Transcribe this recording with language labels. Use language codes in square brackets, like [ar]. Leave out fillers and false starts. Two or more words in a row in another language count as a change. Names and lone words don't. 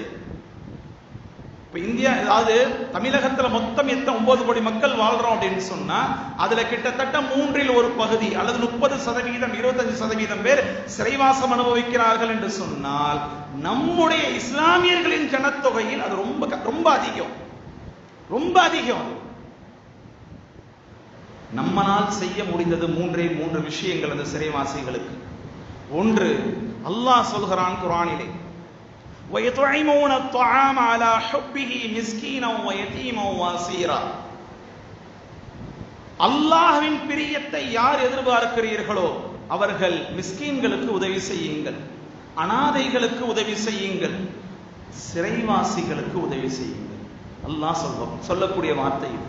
[ta] இப்ப இந்தியா, அதாவது தமிழகத்துல மொத்தம் 9 கோடி மக்கள் வாழ்றோம் அப்படின்னு சொன்னா அதுல கிட்டத்தட்ட 1/3 பகுதி அல்லது 30%, 25% பேர் சிறைவாசம் அனுபவிக்கிறார்கள் என்று சொன்னால் நம்முடைய இஸ்லாமியர்களின் ஜனத்தொகையில் அது ரொம்ப அதிகம், ரொம்ப அதிகம். நம்மால் செய்ய முடிந்தது 3 விஷயங்கள் அந்த சிறைவாசிகளுக்கு. ஒன்று, அல்லாஹ் சொல்கிறான் குர்ஆனிலே, [ar] وَيُطْعِمُونَ الطَّعَامَ عَلَى حُبِّهِ مِسْكِينًا وَيَتِيمًا وَأَسِيرًا. [ta] அல்லாஹ்வின் பிரியத்தை யார் எதிர்பார்க்கிறீர்களோ அவர்கள் மிஸ்கீன்களுக்கு உதவி செய்யுங்கள், அனாதைகளுக்கு உதவி செய்யுங்கள், சிறைவாசிகளுக்கு உதவி செய்யுங்கள். அல்லாஹ் சொல்லக்கூடிய வார்த்தை இது.